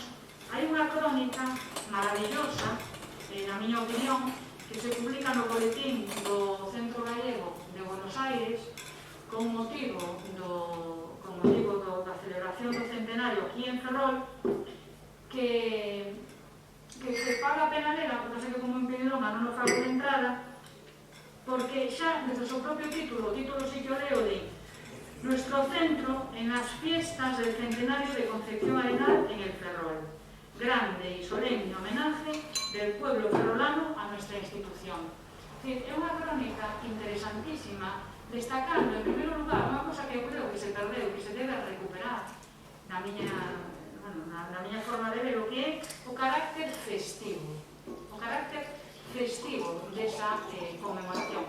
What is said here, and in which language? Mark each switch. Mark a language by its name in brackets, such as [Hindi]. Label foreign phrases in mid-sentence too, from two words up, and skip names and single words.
[Galician] Hai unha crónica maravillosa, na miña opinión, que se publica no boletín do Centro Gallego de Buenos Aires con motivo da celebración do centenario aquí en Ferrol, que paga a pena lela, porque sei que como impedidoma non o fago de entrada, porque xa desde o seu propio título, o título sí que o leo, [Spanish] de nuestro centro en las fiestas del centenario de Concepción Arenal en el Ferrol. Grande y solemne homenaje del pueblo ferrolano a nuestra institución. [Galician] É unha crónica interesantísima, destacando, en primeiro lugar, unha cosa que eu creo que se perdeu, que se debe recuperar na miña forma de ver, o que é o carácter festivo. O carácter festivo desa conmemoración.